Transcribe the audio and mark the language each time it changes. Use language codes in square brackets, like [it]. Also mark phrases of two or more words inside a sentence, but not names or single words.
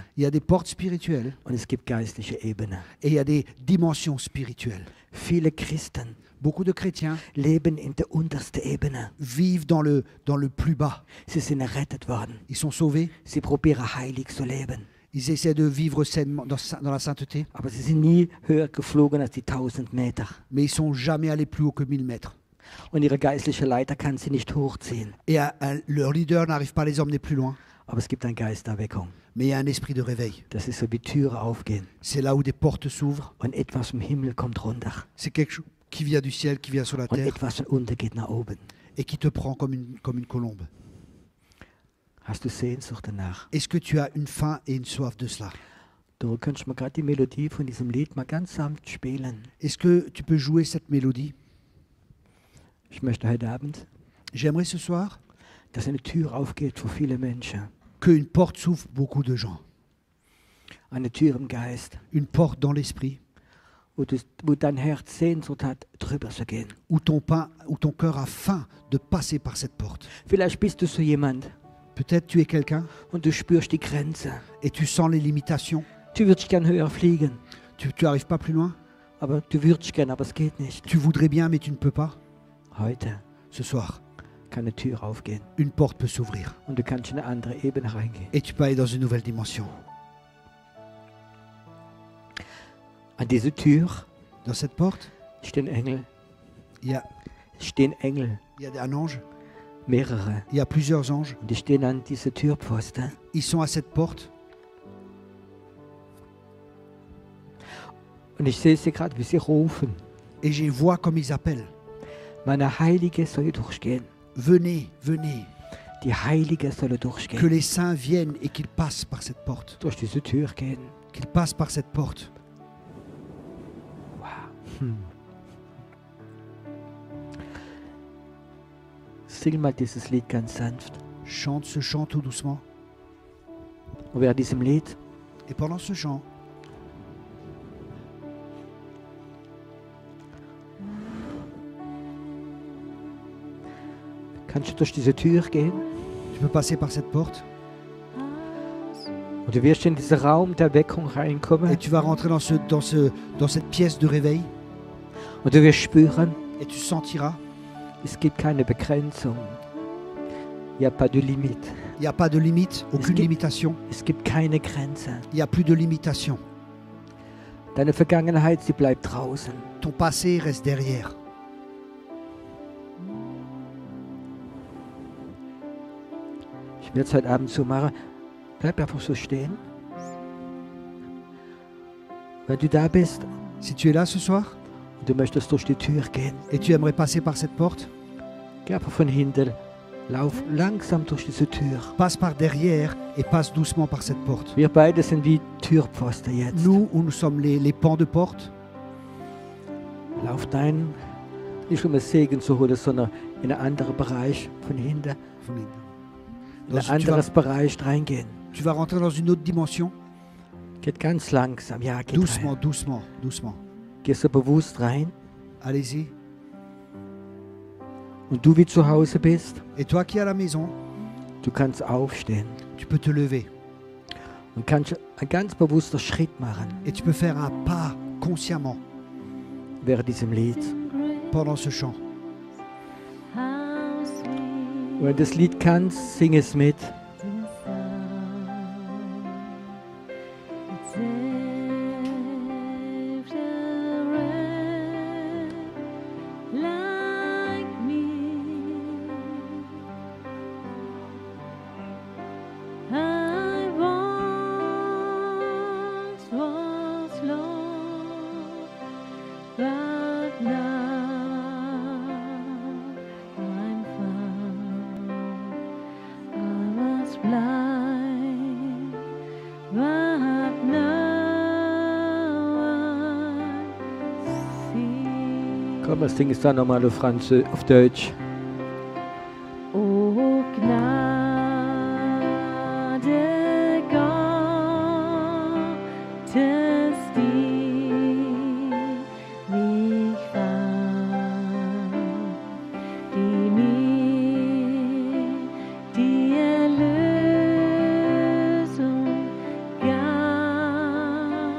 [fr] Il y a des portes spirituelles [de] und es gibt geistliche Ebenen. [fr] et il y a des dimensions spirituelles. [de] Viele Christen [fr] Beaucoup de chrétiens [de] leben in der untersten Ebene. [fr] vivent dans le plus bas. [de] Sie sind errettet worden. [fr] Ils sont sauvés, [de] Sie probieren heilig zu leben. [fr] ils essaient de vivre sainement dans la sainteté, [de] Aber sie sind nie höher geflogen als die 1000 Meter. [fr] mais ils sont jamais allés plus haut que 1000 mètres. [de] Und ihre geistliche Leiter kann sie nicht hochziehen. [fr] Et leur leader n'arrive pas à les emmener plus loin. [de] Aber es gibt einen Geist der Erweckung. [fr] Mais il y a un esprit de réveil. [de] Das ist so wie Türen aufgehen. [fr] C'est là où des portes s'ouvrent. [de] Und etwas vom Himmel kommt runter. [fr] C'est quelque chose qui vient du ciel, qui vient sur la [de] Und [fr] terre [de] etwas von unten geht nach oben. [fr] et qui te prend comme une colombe. [de] Hast du Sehnsucht danach? [fr] Est-ce que tu as une faim et une soif de cela? [de] Du könntest mal gerade die Melodie von diesem Lied mal ganz sanft spielen. [fr] Est-ce que tu peux jouer cette mélodie? [de] Ich möchte heute Abend, [fr] J'aimerais ce soir [de] dass eine Tür aufgeht für viele Menschen. [fr] qu'une porte s'ouvre pour beaucoup de gens. [de] Eine Tür im Geist, [fr] Une porte dans l'esprit [de] wo dein Herz Sehnsucht hat, drüber zu gehen. [fr] où ton cœur a faim de passer par cette porte. [de] Vielleicht bist du so jemand [fr] Peut-être tu es quelqu'un [de] und du spürst die Grenze. [fr] et tu sens les limitations. [de] Du würdest gern höher fliegen, [fr] Tu n'arrives pas plus loin. [de] aber du würdest gern, aber es geht nicht. [fr] Tu voudrais bien, mais tu ne peux pas. [de] Heute [fr] Ce soir, [de] kann eine Tür aufgehen [fr] une porte peut s'ouvrir [de] und du kannst in eine andere Ebene reingehen. [fr] et tu peux aller dans une nouvelle dimension. [de] An dieser Tür [fr] Dans cette porte, [de] stehen Engel. [fr] il y a un ange, [de] Mehrere. [fr] il y a plusieurs anges. [de] Und die stehen an dieser Türpfosten. [fr] Ils sont à cette porte [de] Und ich sehe sie gerade, wie sie rufen. [fr] et je vois comme ils appellent. [de] Meine Heilige soll durchgehen. [fr] Venez, venez, [de] Die Heilige soll [fr] que [de] durchgehen. [fr] les saints viennent et qu'ils passent par cette porte. [de] Durch diese Tür gehen. [fr] Qu'ils passent par cette porte. [de] Sing mal dieses Lied ganz sanft. [fr] Chante ce chant tout doucement. [de] Und während diesem Lied [fr] Et pendant ce chant, [de] kannst du durch diese Tür gehen. [fr] tu peux passer par cette porte [de] Und du wirst in diesen Raum der Erweckung reinkommen. [fr] et tu vas rentrer dans cette pièce de réveil [de] Und du wirst spüren, [fr] et tu sentiras, [de] es gibt keine Begrenzung. [fr] Il n'y a pas de limite. il n'y a pas de limite, aucune [de] gibt- [fr] limitation. [de] Es gibt keine Grenze. [fr] Il n'y a plus de limitation. [de] Deine Vergangenheit, sie bleibt draußen. [fr] Ton passé reste derrière. [de] Ich werde es heute Abend so machen. Bleib einfach so stehen. Wenn du da bist [fr] Si tu es là ce soir [de] und du möchtest durch die Tür gehen, [fr] et tu aimerais passer par cette porte, [de] geh einfach von hinten. Lauf langsam durch diese Tür. [fr] passe par derrière et passe doucement par cette porte. [de] Wir beide sind wie Türpfosten jetzt. [fr] Nous, où nous sommes les pans de porte, [de] Lauf dein, nicht um einen Segen zu holen, sondern in einen anderen Bereich von hinten, in [fr] Dans- [de] ein [fr] tu, vas, [de] anderes Bereich reingehen. [fr] tu vas rentrer dans une autre dimension, [de] Geht ganz langsam, ja, geht [fr] doucement, [de] rein. [fr] doucement, doucement. [de] Geh so bewusst rein [fr] Allez-y. [de] Und du wie zu Hause bist, [fr] Et toi qui es à la maison, [de] du kannst aufstehen [fr] tu peux te lever. [de] und kannst einen ganz bewussten Schritt machen [fr] Et tu peux faire un pas consciemment [de] während diesem Lied. [fr] pendant ce chant. [en] How sweet [de] Wenn du das Lied kannst, sing es mit. [en] the sound. It saved a wretch like me. I once was lost, but now I'm found. I was blind, but now I see. [de] Komm, wir singen es dann nochmal auf Deutsch. O Gnade Gottes, die mich fand, die mir die Erlösung gab.